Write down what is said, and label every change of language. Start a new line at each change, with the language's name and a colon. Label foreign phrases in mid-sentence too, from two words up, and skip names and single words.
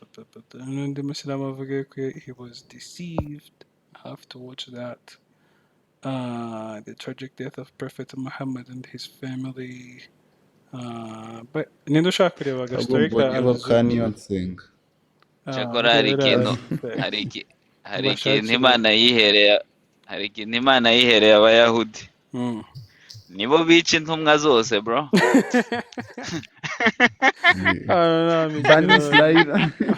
Kinyarwanda: N'undi musilamu avuga ko
English: he was deceived. I have to watch that. The tragic death of Prophet Muhammad and his family.
Kinyarwanda: But ninde ushaka kureba ahubwo agastori ka mbonyeho ka Al-Zutt? niyo nsenga cyakora hari ikintu imana yihereye abayahudi nibo bica intumwa zose bro. Bunny Slider.